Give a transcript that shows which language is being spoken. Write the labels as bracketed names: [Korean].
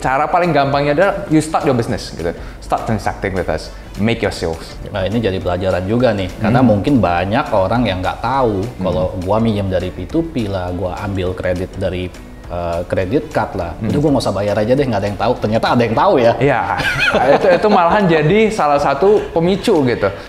[Indonesian] Cara paling gampangnya adalah [English] you start your business [Indonesian] gitu. [English] Start transacting with us, make your sales. [Indonesian] Nah ini jadi pelajaran juga nih, karena mungkin banyak orang yang nggak tahu kalau gue minjem dari P2P lah, gue ambil kredit dari kredit card lah, itu gue nggak usah bayar aja deh, nggak ada yang tahu. Ternyata ada yang tahu ya. Iya, itu malahan jadi salah satu pemicu gitu.